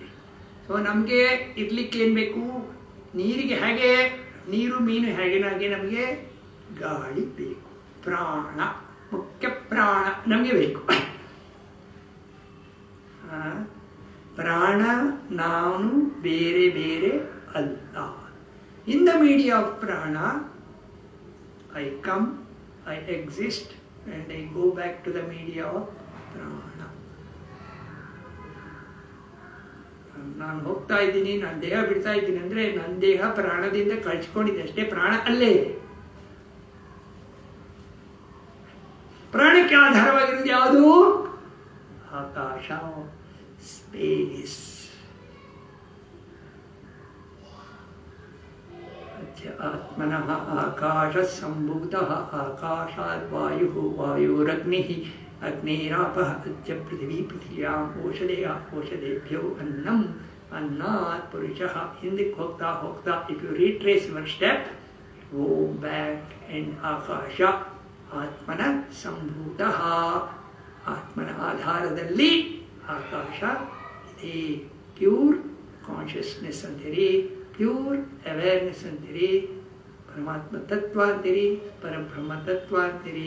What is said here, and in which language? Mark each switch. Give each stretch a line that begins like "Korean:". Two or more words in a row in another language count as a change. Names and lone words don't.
Kannada: ಸೊ ನಮಗೆ ಇರ್ಲಿಕ್ಕೆ ಏನು ಬೇಕು, ನೀರಿಗೆ ಹೇಗೆ ನೀರು ಮೀನು ಹೇಗೆ ನಮಗೆ ಗಾಳಿ ಬೇಕು. ಪ್ರಾಣ, ಮುಖ್ಯ ಪ್ರಾಣ ನಮಗೆ ಬೇಕು. ಪ್ರಾಣ ನಾನು ಬೇರೆ ಬೇರೆ ಅಲ್ಲ.
English: In the media of prana I come, I exist and I go back to the media of prana.
Kannada: ನಾನು ಹೋಗ್ತಾ ಇದ್ದೀನಿ, ನಾನು ದೇಹ ಬಿಡ್ತಾ ಇದ್ದೀನಿ ಅಂದರೆ ನನ್ನ ದೇಹ ಪ್ರಾಣದಿಂದ ಕಳ್ಸ್ಕೊಂಡಿದೆ ಅಷ್ಟೇ, ಪ್ರಾಣ ಅಲ್ಲೇ ಇದೆ. ಪ್ರಾಣಕ್ಕೆ ಆಧಾರವಾಗಿರೋದು ಯಾವುದು? ಆಕಾಶ, ಸ್ಪೇಸ್.
Sanskrit: ಆತ್ಮನಃ ಆಕಾಶ ಸಂಭೂತಃ ಆಕಾಶಾದ್ ವಾಯು, ವಾಯುರಗ್ನಿ, ಅಗ್ನೇರಾಪಃ ಅದ್ಯ ಪೃಥಿವೀ, ಪೃಥಿವ್ಯಾಂ ಓಷಧೇಯ, ಓಷಧೇಭ್ಯೋ ಅನ್ನಂ, ಅನ್ನಾತ್ ಪುರುಷಃ.
Kannada: ಹಿಂದಕ್ಕೆ ಹೋಗ್ತಾ ಹೋಗ್ತಾ
English: If you retrace your step, go back in ಆಕಾಶ.
Kannada: ಆತ್ಮನ ಸಂಭೂತಃ, ಆತ್ಮನ ಆಧಾರದಲ್ಲಿ ಆಕಾಶ ಇದೆ.
English: pure consciousness
Kannada: ಅಂತೀರಿ,
English: pure awareness
Kannada: ಅಂತೀರಿ, ಪರಮಾತ್ಮ ತತ್ವ ಅಂತೀರಿ, ಪರಬ್ರಹ್ಮ ತತ್ವ ಅಂತೀರಿ.